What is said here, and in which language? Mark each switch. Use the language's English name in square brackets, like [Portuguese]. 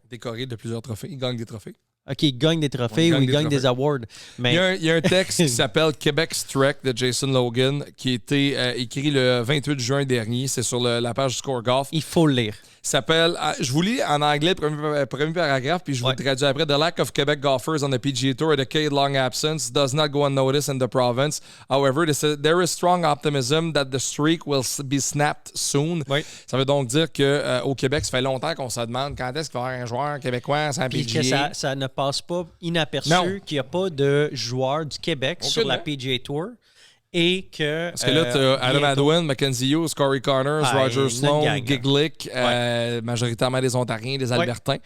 [French] Décorer de plusieurs trophées. Ils gagnent des trophées. OK, ils gagnent des trophées ou ils gagnent des awards. Mais... Il y a un texte qui s'appelle Québec's Trek de Jason Logan qui a été écrit le 28 juin dernier. C'est sur la page du Score Golf. Il faut le lire. S'appelle, je vous lis en anglais le premier paragraphe, puis je vous le traduis après. [English] The lack of Quebec golfers on the PGA Tour, a decade-long absence, does not go unnoticed in the province. However, there is strong optimism that the streak will be snapped soon. [French] Ça veut donc dire qu'au Québec, ça fait longtemps qu'on se demande quand est-ce qu'il va y avoir un joueur québécois sans PGA. Puis que ça ne passe pas inaperçu qu'il n'y a pas de joueurs du Québec sur la PGA Tour. Et que... Parce que là, tu as Adam Hadwin, Mackenzie Hughes, Corey Connors, Roger Sloan, Giglick, majoritairement des Ontariens, des Albertains.